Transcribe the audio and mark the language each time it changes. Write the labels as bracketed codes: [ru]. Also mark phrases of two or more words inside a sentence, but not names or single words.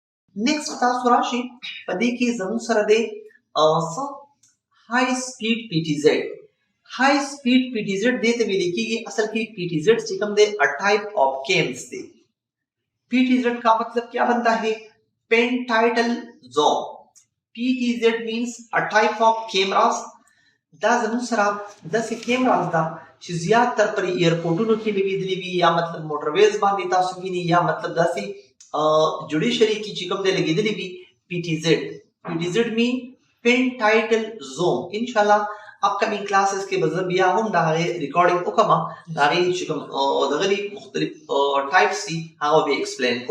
[ps] نیکسټ تاسو راشي په دې کې زموږ سره دی [en] high speed PTZ. high speed PTZ [ps] دې ته ویل کېږي اصل کې پی ټی زیډ چې کوم دی [en] a type of cams [ps] دی. [ur] پی ٹی زیڈ کا مطلب کیا بنتا ہے؟ [en] pan tilt zone. PTZ means a type of cameras. [ps] دا زموږ سره داسې کیمراز ده چې زیات تر پر ایرپورټونو کې لګېدلې وي یا مطلب موټرویز باندې تاسو ویني یا مطلب داسې جوډیشري کې چې کوم دی لګېدلې وي پی ټی زیډ. [en] PTZ mean pan tilt zone. [ps] انشاءالله [en] upcoming classes [ps] کې به زه بیا هم د هغې ریکارډینګ وکړم، د هغې چې کوم دغه دي مختلف ټایپس دي هغه به ایکسپلین کړو.